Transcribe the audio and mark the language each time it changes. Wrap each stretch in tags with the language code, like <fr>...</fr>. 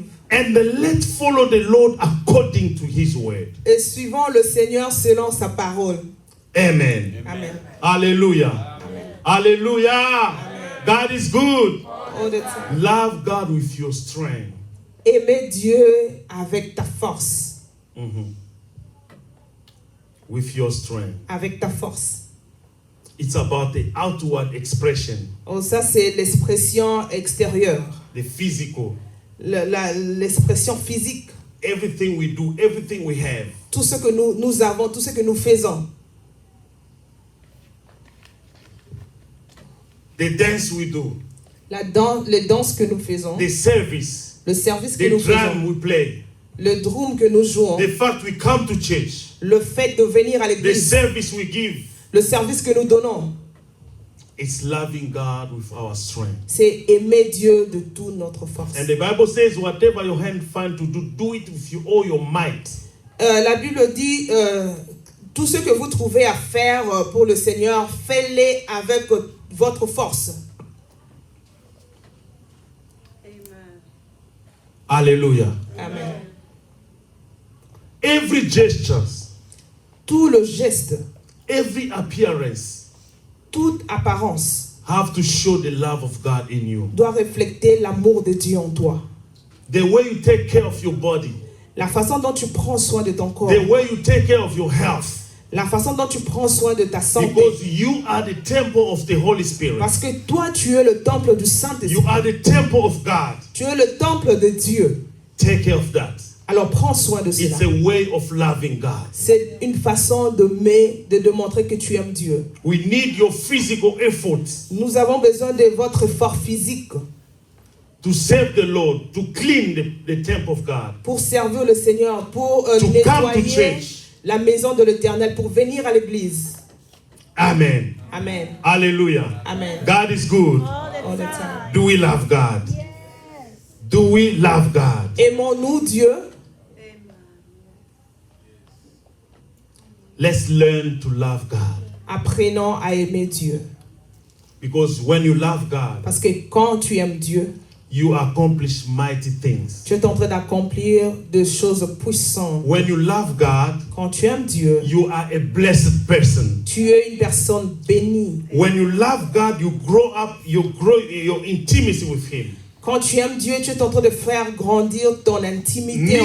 <en>And let's follow the Lord according to His word.</en> <fr>Et suivons le Seigneur selon sa parole. Amen. Amen.</fr> <en>Hallelujah. Hallelujah. God is good. All the time. Love God with your strength.</en> <fr>Aimer Dieu avec ta force.</fr> <en>With your strength.</en> <fr>Avec ta force.</fr> <en>It's about the outward expression,</en> <fr>Oh, ça, c'est l'expression extérieure.</fr> <en>the physical.</en> <fr>L'expression physique.</fr> <en>Everything we do, everything we have.</en> <fr>Tout ce que nous avons, tout ce que nous faisons.</fr> <en>The dance we do,</en> <fr>Les danses que nous faisons.</fr> <en>the service,</en> <fr>Le service que</fr> <en>the</en> <fr>nous</fr> <en>drum</en> <fr>faisons.</fr> <en>we play,</en> <fr>Le drum que nous jouons.</fr> <en>the fact we come to church,</en> <fr>Le fait de venir à</fr> <en>the</en> <fr>l'église.</fr> <en>service we give.</en> <fr>Le service que nous donnons.</fr> <en>It's loving God with our strength.</en> <fr>C'est aimer Dieu de toute notre force.</fr> <en>And the Bible says, whatever your hand find to do, do it with all your might.</en> <fr>La Bible dit, tout ce que vous trouvez à faire pour le Seigneur, faites-les avec votre force. Hallelujah. Amen.</fr> <en>Every gesture,</en> <fr>Tout le geste,</fr> <en>every appearance</en> <fr>toute apparence</fr> <en>have to show the love of God in you.</en> <fr>doit refléter l'amour de Dieu en toi.</fr> <en>The way you take care of your body,</en> <fr>La façon dont tu prends soin de ton corps,</fr> <en>the way you take care of your health,</en> <fr>la façon dont tu prends soin de ta santé.</fr> <en>because you are the temple of the Holy Spirit.</en> <fr>Parce que toi, tu es le temple du</fr> <en>You</en> <fr>Saint-Esprit.</fr> <en>are the temple of God.</en> <fr>Tu es le temple de Dieu.</fr> <en>Take care of that.</en> <fr>Alors prends soin de cela.</fr> <en>It's a way of loving God.</en> <fr>C'est une façon de montrer que tu aimes Dieu.</fr> <en>We need your physical efforts</en> <fr>Nous avons besoin de votre effort physique</fr> <en>to serve the Lord, to clean the temple of God,</en> <fr>pour servir le Seigneur, pour</fr> <en>to come to</en> <fr>nettoyer</fr> <en>church.</en> <fr>la maison de l'Éternel, pour venir à l'église. Amen. Amen. Hallelujah. Amen.</fr> <en>God is good. All the time. Do we love God? Do we love God?</en> <fr>Aimons-nous Dieu?</fr> <en>Let's learn to love God.</en> <fr>Apprenons à aimer Dieu.</fr> <en>Because when you love God,</en> <fr>Parce que quand tu aimes Dieu,</fr> <en>you accomplish mighty things.</en> <fr>tu es en train d'accomplir des choses puissantes.</fr> <en>When you love God,</en> <fr>Quand tu aimes Dieu,</fr> <en>you are a blessed person.</en> <fr>tu es une personne bénie.</fr> <en>When you love God, you grow up, you grow your intimacy with Him.</en> <fr>Quand tu aimes Dieu, tu es en train de faire grandir ton intimité en</fr>